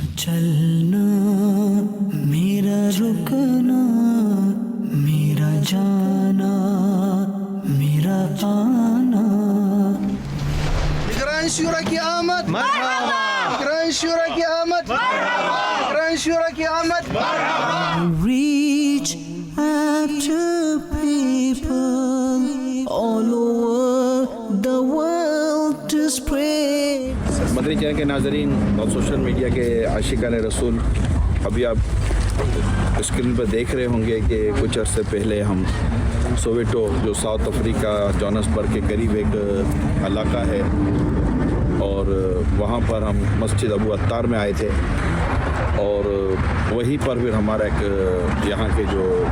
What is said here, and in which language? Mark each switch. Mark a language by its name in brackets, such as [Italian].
[Hindi] चलना मेरा रुकना, मेरा जाना मेरा आना। निगरान शूरा की आमद, निगरान शूरा की आमद, निगरान शूरा की आमद। [English] Reach out to people all over the world to spread. [Hindi] Madani channel के नाज़रीन और सोशल मीडिया के आशिकान रसूल, अभी आप स्क्रीन पर देख रहे होंगे कि कुछ अर्से पहले हम सोवेटो, जो साउथ अफ्रीका जोहान्सबर्ग के करीब एक इलाका है, और वहाँ पर हम मस्जिद अबू अत्तार में आए थे, और वहीं पर फिर हमारा एक यहाँ के जो